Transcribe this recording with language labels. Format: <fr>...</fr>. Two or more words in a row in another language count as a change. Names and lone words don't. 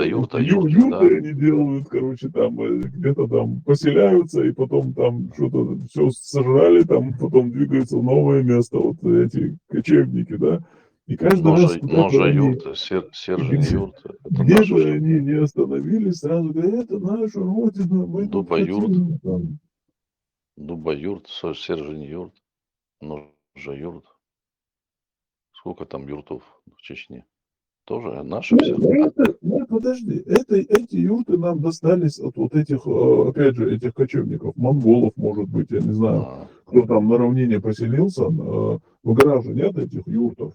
<ru>Юрты они делают, короче, там где-то там поселяются, и потом там что-то все сожрали, там потом двигаются в новое место, вот эти кочевники, да. И каждый раз юрты, Сержень юрты. Где бы они не остановились, сразу говорят, это наша родина, мы тут хотим. Дуба юрт, Сержень юрт, Ножа юрт. Сколько там юртов в Чечне? Тоже наши все? Подожди, эти юрты нам достались от вот этих, опять же, этих кочевников, монголов, может быть, я не знаю, кто там на равнине поселился, в горах же нет этих юртов.</ru>